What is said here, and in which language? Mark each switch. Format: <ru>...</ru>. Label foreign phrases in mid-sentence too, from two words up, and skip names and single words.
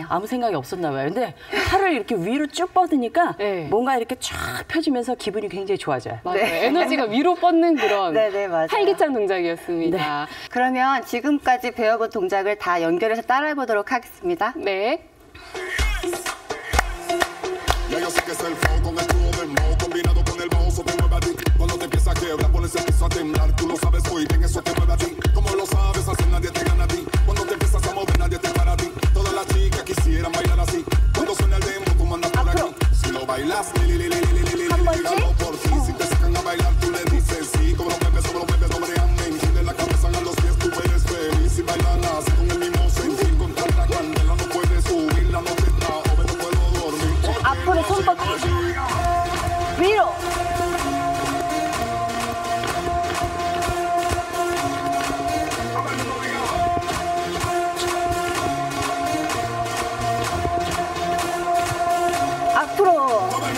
<ko>아무 생각이 없었나 봐요. 근데 팔을 이렇게 위로 쭉 뻗으니까 네. 뭔가 이렇게 쫙 펴지면서 기분이 굉장히 좋아져요. 맞아요. 에너지가 위로 뻗는 그런 네네, 맞아요. 활기찬 동작이었습니다. 그러면 지금까지 배워본 동작을 다 연결해서 따라해보도록 하겠습니다. 네.</ko> <es>Ya yo sé que es el flow con el tubo del moho combinado con el bajo, eso te mueve a ti. Cuando te empieza a quebrar, pones el piso a temblar. Tú lo sabes muy bien, eso te mueve a ti. Como lo sabes hacer, nadie te gana a ti. Cuando te empiezas a mover, nadie te para a ti. Todas las chicas quisieran bailar así. Cuando suena el demo, tú mandas por aquí. Si lo bailas, dígalo por ti. Si te sacan a bailar, tú le dices sí. Como lo mueves, doble amén. Tienes la cabeza a los pies, tú eres feliz. Si bailan así con el mismo sentir, con tanta candela no puedes subir. La noche está joven, no puedo dormir.</es> <ko>앞으로 손뻗 위로. 앞으로.</ko>